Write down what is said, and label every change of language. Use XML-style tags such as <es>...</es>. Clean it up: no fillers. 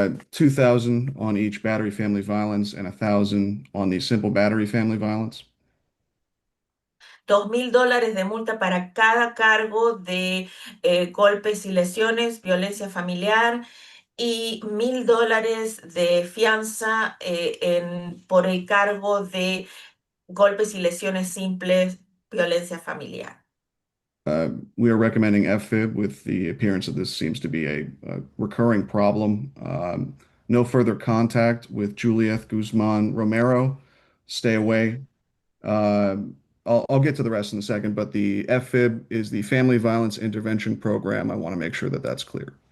<en>2,000 on each battery family violence and 1,000 on the simple battery family violence.</en> <es>$2.000 de multa para cada cargo de golpes y lesiones, violencia familiar y $1.000 de fianza por el cargo de golpes y lesiones simples, violencia familiar.</es> <en>We are recommending FFib with the appearance of this seems to be a recurring problem. No further contact with Juliet Guzman Romero. Stay away. I'll get to the rest in a second, but the FFib is the Family Violence Intervention Program. I want to make sure that that's clear.</en>